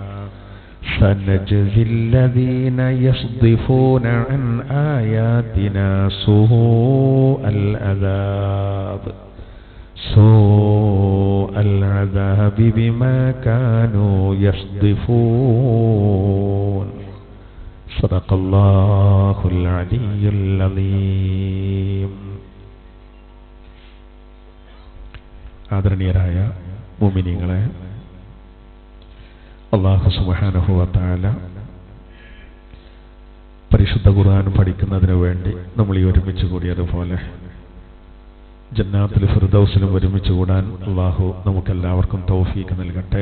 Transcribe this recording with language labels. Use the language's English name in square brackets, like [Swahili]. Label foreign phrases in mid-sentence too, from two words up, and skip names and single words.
[Arabic] سنجزي الذين يصدفون عن آياتنا سوء العذاب بما كانوا يصدفون. صدق الله العلي العظيم. [Malayalam] ആദരണീയരായ മുഅ്മിനീങ്ങളെ, അല്ലാഹു [Arabic] سبحانه وتعالى [Malayalam] പരിശുദ്ധ ഖുർആൻ പഠിക്കുന്നതിന് വേണ്ടി നമ്മൾ ഈ ഒരുമിച്ച് കൂടിയതുപോലെ ജന്നാത്തുൽ ഫിർദൗസിലും ഒരുമിച്ച് കൂടാൻ അല്ലാഹു നമുക്കെല്ലാവർക്കും തൗഫീഖ് നൽകട്ടെ.